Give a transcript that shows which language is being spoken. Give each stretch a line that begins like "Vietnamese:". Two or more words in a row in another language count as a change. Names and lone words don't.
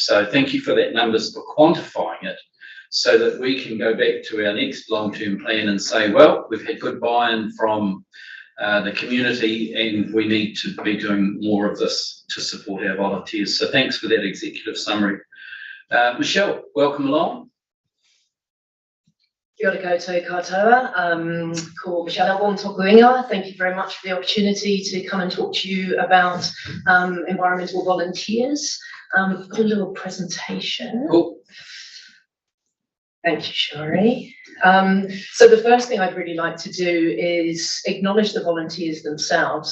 English: So thank you for that numbers, for quantifying it so that we can go back to our next long-term plan and say, well, we've had good buy-in from the community and we need to be doing more of this to support our volunteers. So thanks for that executive summary. Michelle, welcome along.
Māori: Kia ora koutou katoa. Ko Michelle Elbon tōku ingoa.
English: Thank you very much for the opportunity to come and talk to you about environmental volunteers. I've got a little presentation. Cool. Thank you, Shari. So the first thing I'd really like to do is acknowledge the volunteers themselves.